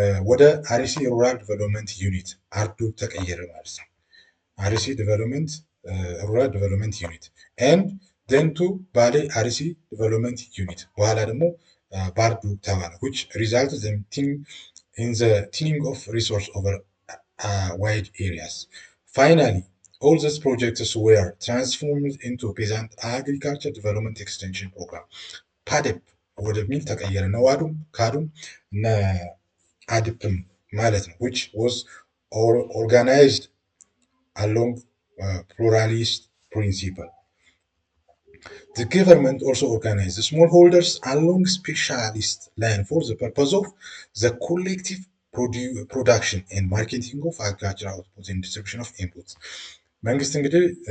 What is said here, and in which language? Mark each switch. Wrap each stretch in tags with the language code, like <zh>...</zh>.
<am>ወደ አርሲ ሩራል ዲቨሎፕመንት ዩኒት አርዱ ተቀየረ ማለት ነው። አርሲ ዲቨሎፕመንት ሩራል ዲቨሎፕመንት ዩኒት ኤንድ ደንቱ ባሌ አርሲ ዲቨሎፕመንት ዩኒት በኋላ ደግሞ ባርዱ ተባለ።</am> <en>which result in the thinning of resource over wide areas. Finally, all these projects were transformed into peasant agriculture development extension program</en> <am>ፓዴፕ ወደሚል ተቀየረ። ነዋዱም ካዱም እና አድፕም ማለት ነው።</am> <en>which was organized along pluralist principle. The government also organized the smallholders along specialist land for the purpose of the collective production and marketing of agricultural output and distribution of inputs።</en> <am>መንግስት እንግዲህ</am>